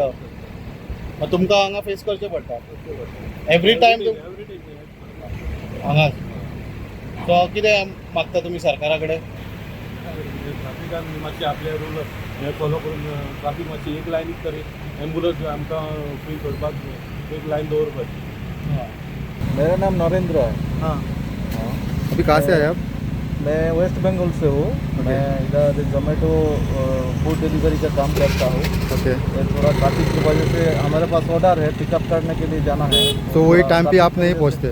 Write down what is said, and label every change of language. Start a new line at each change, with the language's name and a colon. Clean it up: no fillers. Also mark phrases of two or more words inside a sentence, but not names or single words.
Konkani: मागीर तुमकां हांगा फेस करचें पडटा
English: every time
Konkani: हांगा. सो कितें मागता तुमी सरकारा कडेन? ट्राफिकान मातशें आपले रूल हे फॉलो करून ट्राफीक मातशी एक लायनीक तरी एम्बुलन्स आमकां फ्री करपाक एक लायन दवरपाची.
Hindi: मेरा नाम नरेंद्र है. हाँ. अभी कहाँ से आए आप? मैं वेस्ट बंगाल से हूँ. मैं इधर जोमेटो
English: food delivery
Hindi: का काम करता हूँ. ओके. ये थोड़ा ट्रैफिक की वजह से हमारे पास ऑर्डर है, पिकअप करने के लिए जाना है. तो वही थोड़ा टाइम पे आप नहीं ट्रैफिक पहुँचते?